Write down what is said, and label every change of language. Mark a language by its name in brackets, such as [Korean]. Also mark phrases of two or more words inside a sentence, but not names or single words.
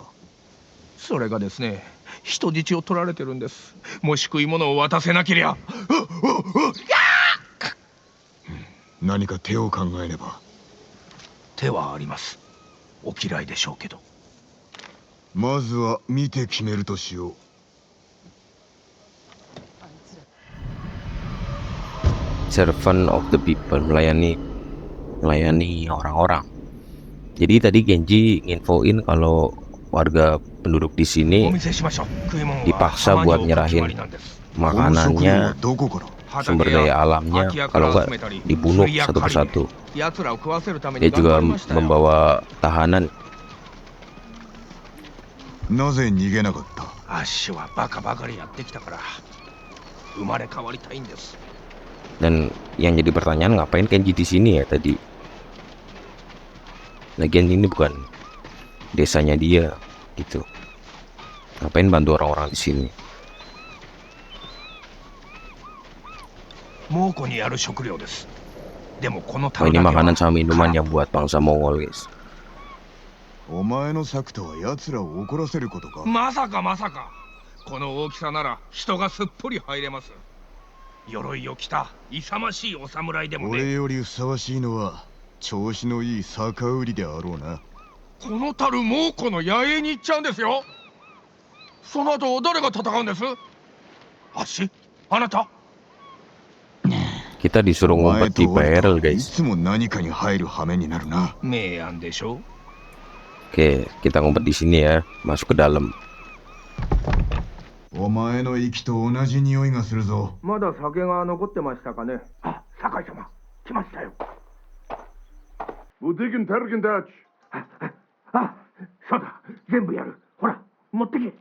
[Japanese] それがですね、人質を取られてるんです。もし食い物を渡せなけりゃ。何か手を考えねば。手はあります。お嫌いでしょうけど。まずは見て決めるとしよう。 [English] Servant of the people, [Indonesian] melayani orang-orang. Jadi tadi Genji nginfoin kalau warga penduduk di sini dipaksa buat nyerahin makanannya, [Japanese] どこから [Indonesian] sumber daya alamnya, kalau nggak dibunuh satu persatu. [Japanese] 奴らを食わせるため [Indonesian] Dia [Japanese] に頑 [Indonesian] juga [Japanese] 張りましたよ。 [Indonesian] membawa tahanan. [Japanese] なぜ逃げなかった？アッシュはバカばかりやってきたから生まれ変わりたいんです。 [Indonesian] Dan yang jadi pertanyaan, ngapain Kenji di sini ya tadi? Lagian ini bukan desanya dia gitu. Ngapain bantu orang-orang di sini? [Japanese] 猛虎にある食料です。でもこの [Indonesian] Oh, [Japanese] 樽 [Indonesian] ini [Japanese] だけ [Indonesian] makanan [Japanese] は [Indonesian] sama minuman yang buat bangsa Mongol, guys. [Japanese] お前の策とは奴らを怒らせることか？まさかまさか。この大きさなら人がすっぽり入れます。鎧を着た勇ましいお侍でも俺ね。よりふさわしいのは調子のいい酒売りであろうな。この樽猛虎の野営に行っちゃうんですよ。その後誰が戦うんです？あっし？あなた？ [Indonesian] Kita disuruh [Japanese] お前 [Indonesian] ngumpet [Japanese] と [Indonesian] di [Japanese] 俺 [Indonesian] barrel, [Japanese] とい [Indonesian] guys. [Japanese] つも何かに入る羽目になるな。明暗でしょ。 [Indonesian] Oke, kita ngumpet di sini ya, masuk ke dalam. [Japanese] お前の息と同じ匂いがするぞ。まだ酒が残ってましたかね。あ、酒井様、来ましたよ。 Wo diggin Tergen Dutch? あ、そうだ、全部やる。ほら、持ってけ。